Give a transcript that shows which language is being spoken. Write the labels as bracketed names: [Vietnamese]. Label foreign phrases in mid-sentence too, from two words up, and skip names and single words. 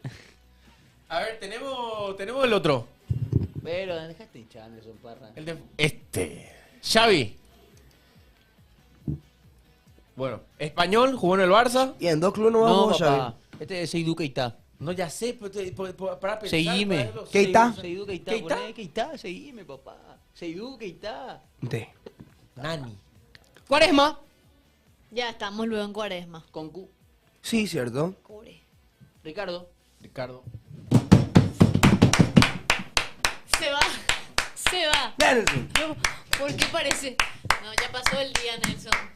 [Spanish] A ver, tenemos el otro. Pero dejaste hinchar, Anderson Parra. El de Xavi. Bueno, español, jugó en el Barça. Y en dos clubes no No, vamos a papá. Este es Seydou Keita. No, ya sé, pero para pensar. Seguime. Keita. Seydou Keita. Keita. Poné Keita, seguime, papá. Seydou Keita. D. Nani. Cuaresma. Ya estamos luego en Cuaresma. Con Q. Sí, cierto. Ricardo. Se va. Se va. Nelson. No, ¿por qué parece? No, ya pasó el día, Nelson.